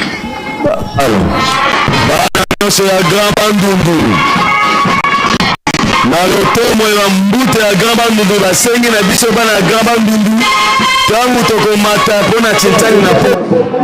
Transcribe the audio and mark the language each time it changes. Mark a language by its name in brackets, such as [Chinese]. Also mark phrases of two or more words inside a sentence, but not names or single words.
[Lingala] bana yose ya gramba ndundu na lotomo ya mbute ya Grand Bandundu basengi na biso bana ya Grand Bandundu tangu tokomata mpona Tintani na po